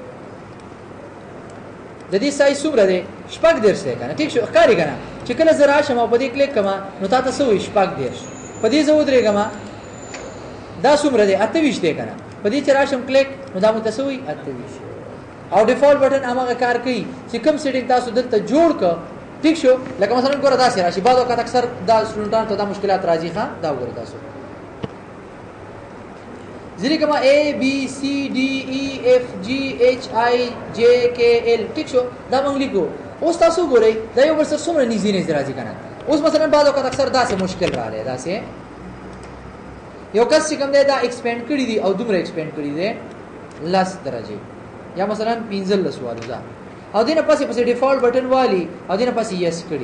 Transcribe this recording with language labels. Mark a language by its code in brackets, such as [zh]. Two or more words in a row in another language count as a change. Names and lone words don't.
[ps] د دې سایز څومره دی شپږ درس دی کنه ٹھیک شو ښکاری کنه چې کله زه راشم او په دې کلیک کما نو تاسو وایي شپږ درس په دې زه ودرېږم دا څومره دی 28 دی کنه په دې چې راشم کلیک نو دا متاسو وایي 28 او [en] default button [ps] هغه کار کوي چې کوم سیټینګ تاسو دلته جوړ ک ٹھیک شو لکه مثلا ګوره دا سره راشي بعد وخت اکثر دا سټوډنټانو ته دا مشکلات راځي ښا دا وګورئ تاسو ځینې کما [en] A B C D E F G H I J K L [ps] ٹھیک شو دا موږ لیکو اوس تاسو ګورئ دا یو ورسره څومره نږدې راځي کنه اوس مثلا بعد وخت اکثر دا سه مشکل راځي دا سه یو کس چې کوم دی دا ایکسپینډ کړی دی او دومره ایکسپینډ کړی دی 10 درجه یا مثلا 15 والا دا او دینه پسې [en] default button [ps] والی او دینه پسې یس کړی.